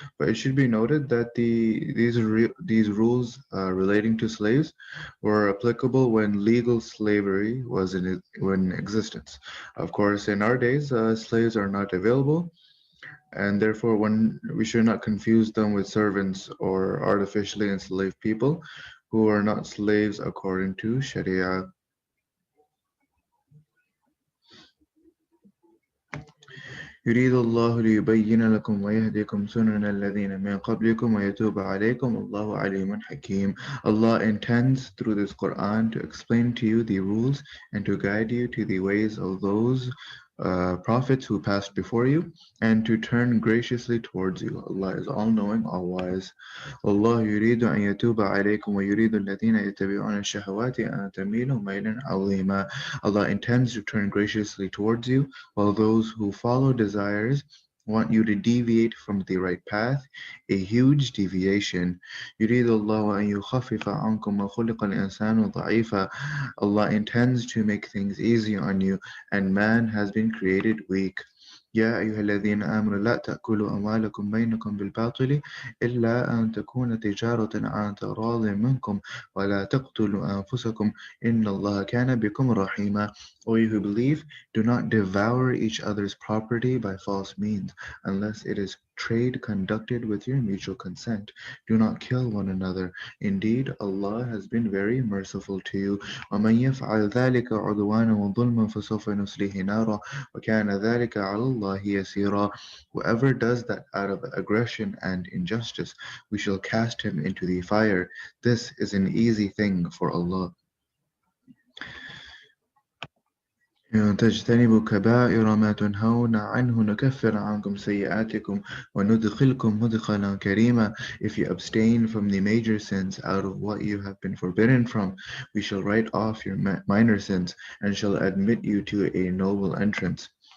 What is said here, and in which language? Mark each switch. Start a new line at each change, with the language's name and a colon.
English: But it should be noted that these rules relating to slaves were applicable when legal slavery was in existence. Of course, in our days, slaves are not available, and therefore we should not confuse them with servants or artificially enslaved people who are not slaves according to Sharia.
Arabic: يريد الله ليبين لكم ويهديكم سنن الذين من قبلكم ويتوب عليكم الله عليم حكيم.
English: Allah intends through this Quran to explain to you the rules and to guide you to the ways of those prophets who passed before you, and to turn graciously towards you. Allah is all-knowing, all-wise.
Arabic: والله يريد أن يتوب عليكم ويريد الذين يتبعون الشهوات أن تميلوا ميلا عظيما.
English: Allah intends to turn graciously towards you, while those who follow desires want you to deviate from the right path, a huge deviation.
Arabic: يريد الله أن يخفف عنكم وخلق الإنسان ضعيفا.
English: Allah intends to make things easy on you, and man has been created weak.
Arabic: يا أيها الذين آمنوا لا تأكلوا أموالكم بينكم بالباطل إلا أن تكون تجارة عن تراض منكم ولا تقتلوا أنفسكم إن الله كان بكم رحيما.
English: O you who believe, do not devour each other's property by false means, unless it is trade conducted with your mutual consent. Do not kill one another. Indeed, Allah has been very merciful to you.
Arabic: ومن يفعل ذلك عدوانا وظلما فسوف نصليه نارا وكان ذلك على الله يسيرا.
English: Whoever does that out of aggression and injustice, we shall cast him into the fire. This is an easy thing for Allah.
Arabic: إن تجتنبوا كبائر ما تنهون عنه نكفر عنكم سيئاتكم وندخلكم مدخلا كريما.
English: If you abstain from the major sins out of what you have been forbidden from, we shall write off your minor sins and shall admit you to a noble entrance.